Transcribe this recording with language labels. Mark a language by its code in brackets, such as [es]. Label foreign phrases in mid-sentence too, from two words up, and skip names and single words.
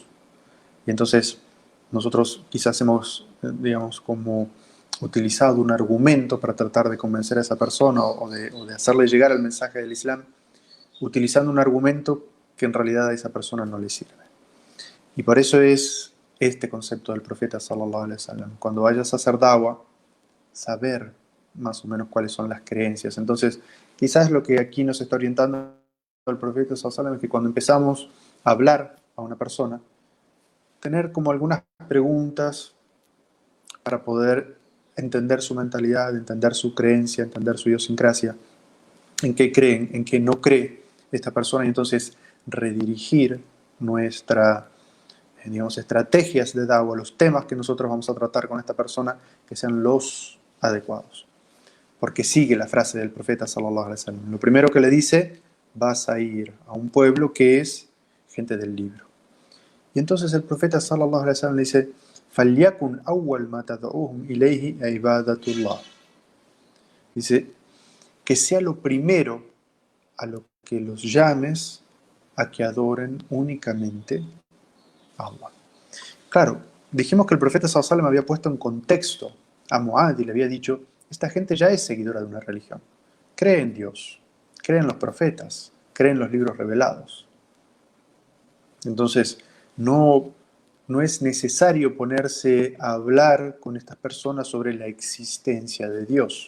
[es] Y entonces nosotros quizás hemos, digamos, como utilizado un argumento para tratar de convencer a esa persona o de hacerle llegar el mensaje del Islam, utilizando un argumento que en realidad a esa persona no le sirve. Y por eso es este concepto del profeta [ar] صلى الله عليه وسلم. [es] Cuando vayas a hacer da'wah, saber más o menos cuáles son las creencias. Entonces, quizás lo que aquí nos está orientando el profeta [ar] صلى الله عليه وسلم [es] es que cuando empezamos a hablar a una persona, tener como algunas preguntas para poder entender su mentalidad, entender su creencia, entender su idiosincrasia, en qué creen, en qué no cree esta persona, y entonces redirigir nuestra, digamos, estrategias de da'wah, los temas que nosotros vamos a tratar con esta persona, que sean los adecuados. Porque sigue la frase del profeta [ar] صلى الله عليه وسلم. [es] Lo primero que le dice, vas a ir a un pueblo que es gente del libro. Y entonces el profeta [ar] صلى الله عليه وسلم [es] le dice, [ar] فَلْيَكُنْ أَوَّلْ مَا تَدْعُوهُمْ إِلَيْهِ عِبَادَةُ اللَّهِ. [es] Dice, que sea lo primero a lo que los llames a que adoren únicamente a Allah. Claro, dijimos que el profeta [ar] صلى الله عليه وسلم [es] había puesto en contexto a Mu'adh y le había dicho, esta gente ya es seguidora de una religión, cree en Dios, cree en los profetas, cree en los libros revelados. Entonces, no es necesario ponerse a hablar con estas personas sobre la existencia de Dios.